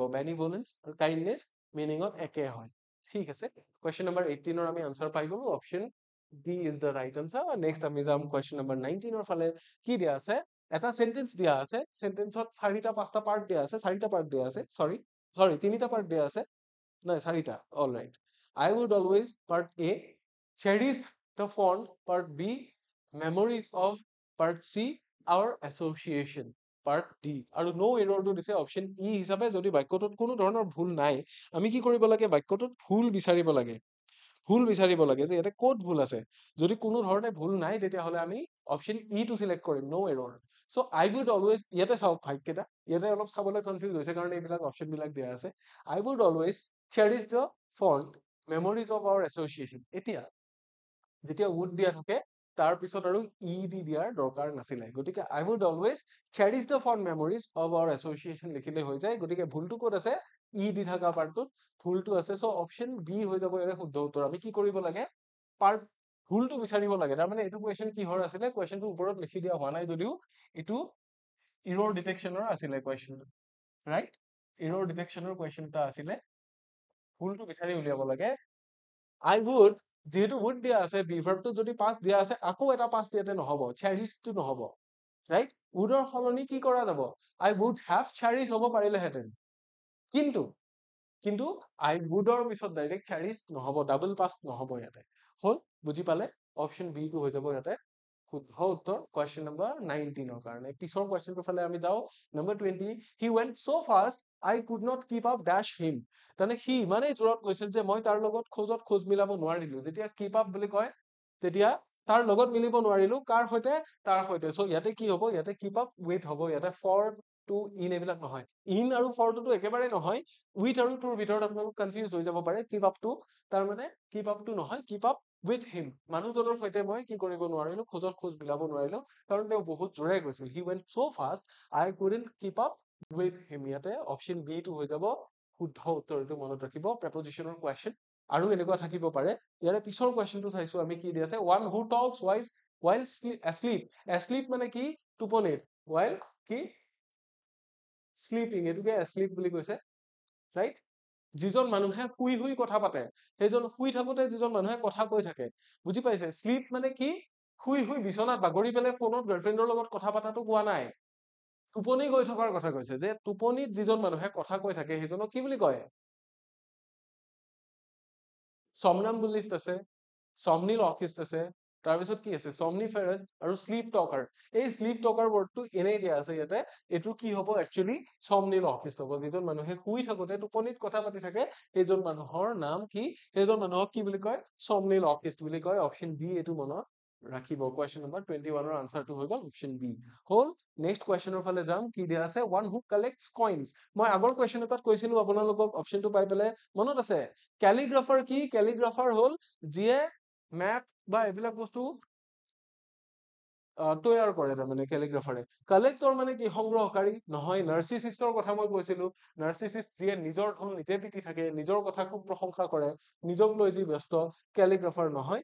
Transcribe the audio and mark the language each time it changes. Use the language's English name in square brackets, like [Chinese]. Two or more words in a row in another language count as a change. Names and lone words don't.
[Assamese] বেনিভলেন্স আৰু কাইণ্ডনেছ মিনিঙত একে হয়। ঠিক আছে, [English] question number [Assamese] 18ৰ আমি আনসাৰ পাই গলো, [English] option D is the right answer. [Assamese] নেক্সট আমি যাম [English] question number [Assamese] 19ৰ ফালে। কি দিয়া আছে, এটা সেন্টেন্স দিয়া আছে, সেন্টেন্সত চাৰিটা পাঁচটা পাৰ্ট দিয়া আছে, চাৰিটা পাৰ্ট দিয়া আছে, সৰি তিনিটা পাৰ্ট দিয়া আছে, নাই চাৰিটা, [English] all right. I would always, part A, cherish the fond, part B, memories of, part C, our association, part D। [Assamese] আৰু [English] no error [Assamese] টো দিছে [English] option E [Assamese] হিচাপে। যদি বাক্যটোত কোনো ধৰণৰ ভুল নাই, আমি কি কৰিব লাগে, বাক্যটোত ভুল বিচাৰিব লাগে, ভুল বিচাৰিব লাগে যে ইয়াতে ক'ত ভুল আছে। যদি কোনো ধৰণে ভুল নাই, তেতিয়াহ'লে আমি [English] option E [Assamese] টো চিলেক্ট কৰিম, [English] no error। চ' I would always, [Assamese] ইয়াতে চাওক ভাগকেইটা, ইয়াতে অলপ চাবলৈ কনফিউজ হৈছে কাৰণে এইবিলাক অপশ্যন বিলাক দিয়া আছে। [English] I would always cherish the fond memories of our association। [Assamese] এতিয়া যেতিয়া would দিয়া থাকে, তাৰ পিছত আৰু ই দি দিয়াৰ দৰকাৰ নাছিলে, গতিকে [English] I would always cherish the fond memories of our association [Assamese] লিখিলে হৈ যায়। গতিকে ভুলটো ক'ত আছে, ই দি থকা পাৰ্টটোত ভুলটো আছে। চ' [English] option B [Assamese] হৈ যাব ইয়াৰে শুদ্ধ উত্তৰ। আমি কি কৰিব লাগে, পাৰ্ট ভুলটো বিচাৰিব লাগে। তাৰমানে এইটো কুৱেশ্যন কিহৰ আছিলে, কুৱেশ্যনটো ওপৰত লিখি দিয়া হোৱা নাই যদিও এইটো [English] error detection [Assamese] আছিলে কুৱেশ্যন, ৰাইট, [English] error detection [Assamese] কুৱেশ্যন এটা আছিলে। ভুলটো বিচাৰি উলিয়াব লাগে। I would, যেহেতু would দিয়া আছে, বিভাৰ্বটো যদি past দিয়া আছে, আকৌ এটা past ইয়াতে নহব, cherished নহব, ৰাইট। would ৰ সলনি কি কৰা যাব, [English] I would have cherished [Assamese] হ'ব পাৰিলেহেঁতেন, কিন্তু কিন্তু [English] I would [Assamese] ৰ পিছত [English] direct cherished [Assamese] নহব, [English] double past [Assamese] নহব ইয়াতে। হল, বুজি পালে, [English] option B [Assamese] টো হৈ যাব ইয়াতে শুদ্ধ উত্তৰ [English] question number [Assamese] 19ৰ কাৰণে। পিছৰ কুৱেশ্যনটোৰ ফালে আমি যাওঁ, নম্বৰ 20। [English] He went so fast I could not keep up dash him। [Assamese] তাৰমানে সি ইমানেই জোৰত গৈছিল যে মই তাৰ লগত খোজ মিলাব নোৱাৰিলো। যেতিয়া [English] keep up [Assamese] বুলি কয়, তেতিয়া তাৰ লগত মিলিব নোৱাৰিলো, কাৰ সৈতে, তাৰ সৈতে। চ' ইয়াতে কি হ'ব, ইয়াতে [English] keep up with [Assamese] হ'ব, ইয়াতে [English] for to in [Assamese] এইবিলাক নহয়। in আৰু for টো একেবাৰে নহয়, with আৰু toৰ ভিতৰত আপোনালোক কনফিউজ হৈ যাব পাৰে। [English] keep up [Assamese] টো তাৰমানে [English] keep up [Assamese] টো নহয়, [English] keep up with him, [Assamese] মানুহজনৰ সৈতে মই কি কৰিব নোৱাৰিলো, খোজ মিলাব নোৱাৰিলো, কাৰণ তেওঁ বহুত জোৰে গৈছিল। [English] He went so fast I couldn't keep up with him। [Assamese] ইয়াতে [English] option B [Assamese] টো হৈ যাব শুদ্ধ উত্তৰ। এইটো মনত ৰাখিব, [English] preposition question [Assamese] আৰু এনেকুৱা থাকিব পাৰে। ইয়াৰে পিছৰ কুৱেশ্যনটো চাইছো আমি, কি দি আছে, [English] one who talks while asleep। [Assamese] asleep মানে কি, টোপনিত, while কি sleeping, এইটোকে asleep বুলি কৈছে, ৰাইট। যিজন মানুহে শুই শুই কথা পাতে, সেইজন শুই থাকোতে যিজন মানুহে কথা কৈ থাকে, বুজি পাইছে। শ্লিপ মানে কি, শুই শুই বিচনাত বাগৰি পেলাই ফোনত গাৰ্লফ্ৰেণ্ডৰ লগত কথা পতাটো কোৱা নাই, টোপনি গৈ থকাৰ কথা কৈছে। যে টোপনিত যিজন মানুহে কথা কৈ থাকে সেইজনক কি বুলি কয়, somnambulist আছে, somnilocist আছে, তাৰপিছত কি আছে, somniferous আৰু [English] sleep talker। [Assamese] এই [English] sleep talker word [Assamese] এনেই দিয়া আছে ইয়াতে, এইটো কি হ'ব, [English] actually somnilocist [Assamese] হ'ব। যিজন মানুহে শুই থাকোতে টোপনিত কথা পাতি থাকে, সেইজন মানুহৰ নাম কি, সেইজন মানুহক কি বুলি কয়, somnilocist বুলি কয়। [English] option B [Assamese] এইটো মনত ৰাখিব। [English] question number [Assamese] 21ৰ আনসাৰটো হৈ গ'ল [English] option B. [Assamese] হ'ল, [English] next question [Assamese] ফালে যাম। কি দিয়া আছে, [English] one who collects coins। [Assamese] মই আগৰ কুৱেশ্যন এটাত কৈছিলো আপোনালোকক, অপশ্যনটো পাই পেলাই মনত আছে। কেলিগ্ৰাফাৰ কি, কেলিগ্ৰাফাৰ হ'ল যিয়ে মেপ বা এইবিলাক বস্তু তৈয়াৰ কৰে। তাৰমানে কেলিগ্ৰাফাৰে। কালেক্টৰ মানে কি, সংগ্ৰহকাৰী নহয়। নাৰ্চিচিষ্টৰ কথা মই কৈছিলো, নাৰ্চিচিষ্ট যিয়ে নিজৰ ধন নিজে পিটি থাকে, নিজৰ কথা খুব প্ৰশংসা কৰে, নিজক লৈ যি ব্যস্ত, কেলিগ্ৰাফাৰ নহয়।